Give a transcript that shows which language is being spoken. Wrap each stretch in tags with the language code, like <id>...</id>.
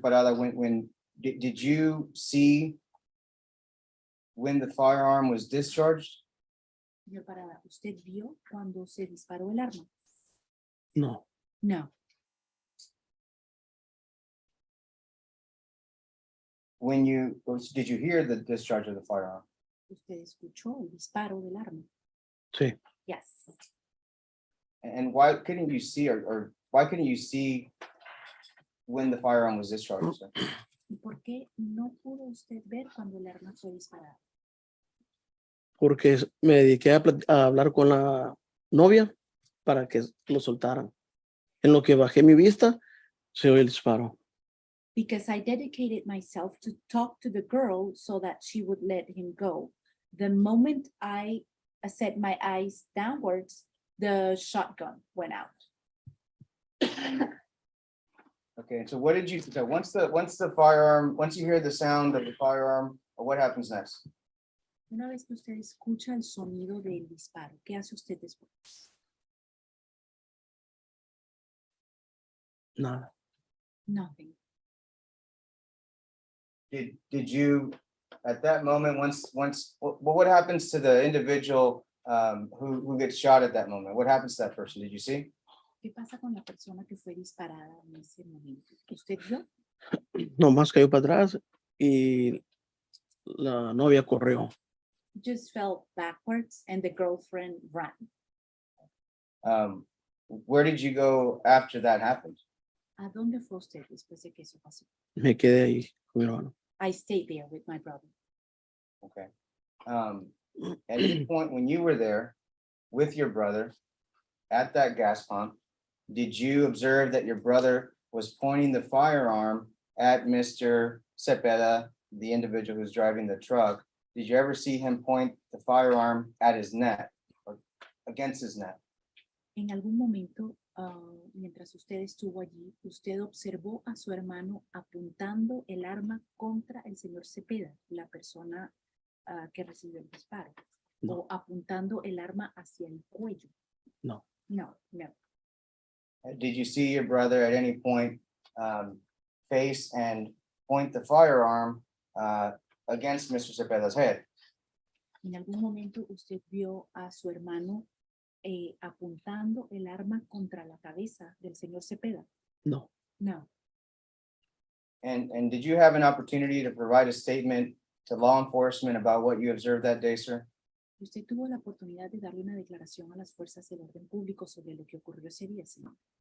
<en>Parada, when did you see when the firearm was discharged?</en> <es>Señor Parada, ¿usted vio cuando se disparó el arma? No.</es> <en>No. Did you hear the discharge of the firearm?</en> <es>¿Usted escuchó el disparo del arma? Sí.</es> <en>Yes. And why couldn't you see or why couldn't you see when the firearm was discharged? Sir?</en> <es>¿Y por qué no pudo usted ver cuando el arma fue disparada? Porque me dediqué a hablar con la novia para que lo soltaran. En lo que bajé mi vista, se oyó el disparo.</es> <en>Because I dedicated myself to talk to the girl so that she would let him go. The moment I set my eyes downwards, the shotgun went out. Okay, so what did you, so once the firearm, once you hear the sound of the firearm, what happens next?</en> <es>Una vez que usted escucha el sonido del disparo, ¿qué hace usted después? Nada.</es> <en>Nothing. Did you, at that moment, what happens to the individual who gets shot at that moment? What happens to that person? Did you see?</en> <es>¿Qué pasa con la persona que fue disparada en ese momento? ¿Usted vio? Nomás cayó para atrás y la novia corrió.</es> <en>Just fell backwards and the girlfriend ran. Where did you go after that happened?</en> <es>¿A dónde fue usted después de que eso pasó? Me quedé ahí con mi hermano.</es> <en>I stayed there with my brother. Okay. At any point when you were there with your brother at that gas pump, did you observe that your brother was pointing the firearm at Mr. Cepeda, the individual who's driving the truck? Did you ever see him point the firearm at his neck? against his neck?</en> <es>En algún momento, mientras usted estuvo allí, usted observó a su hermano apuntando el arma contra el señor Cepeda, la persona que recibió el disparo, No. o apuntando el arma hacia el cuello. No.</es> <en>No, no. Did you see your brother at any point face and point the firearm against Mr. Cepeda's head?</en> <es>En algún momento usted vio a su hermano apuntando el arma contra la cabeza del señor Cepeda. No.</es> <en>No. And did you have an opportunity to provide a statement to law enforcement about what you observed that day, sir?</en> <es>Usted tuvo la oportunidad de darle una declaración a las fuerzas del orden público sobre lo que ocurrió ese día, señor.</es>